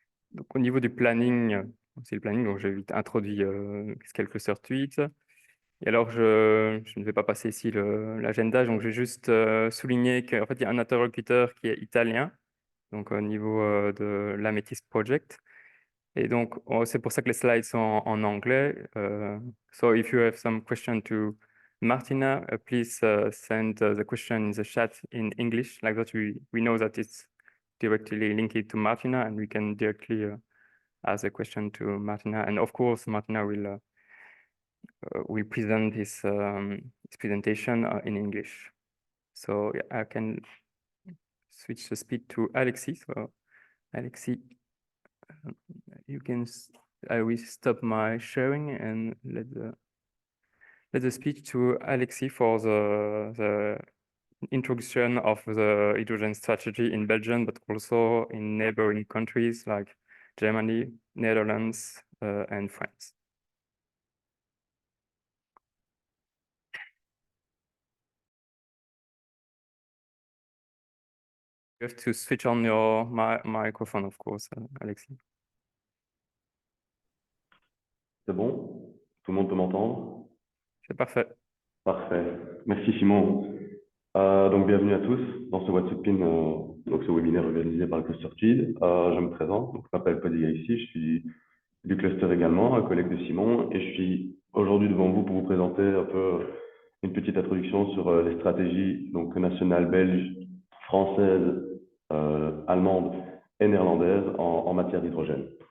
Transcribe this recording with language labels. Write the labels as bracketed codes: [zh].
[fr] Donc au niveau du planning, c'est le planning, donc j'ai vite introduit quelques cluster tweets. Et alors, je ne vais pas passer ici l'agenda, donc je vais juste souligner qu'en fait, il y a un interlocuteur qui est italien, donc au niveau de l'Amethyst Project. Et donc, c'est pour ça que les slides sont en anglais. [en] So if you have some question to Martina, please send the question in the chat in English. Like that, we know that it's directly linked to Martina, and we can directly ask a question to Martina. And of course, Martina will present his presentation in English. So yeah, I can switch the speed to Alexis. So Alexis, you can. I will stop my sharing and let the speech to Alexis for the introduction of the hydrogen strategy in Belgium, but also in neighboring countries like Germany, Netherlands, and France. You have to switch on your microphone, of course, Alexis. [fr] C'est bon? Tout le monde peut m'entendre? C'est parfait. Parfait. Merci Simon. Donc bienvenue à tous dans ce What's Up In, donc ce webinaire organisé par le Cluster Tweed. Je me présente, donc je m'appelle Paul ici, je suis du cluster également, un collègue de Simon, et je suis aujourd'hui devant vous pour vous présenter un peu une petite introduction sur les stratégies donc nationales belges, françaises, allemandes et néerlandaises en matière d'hydrogène.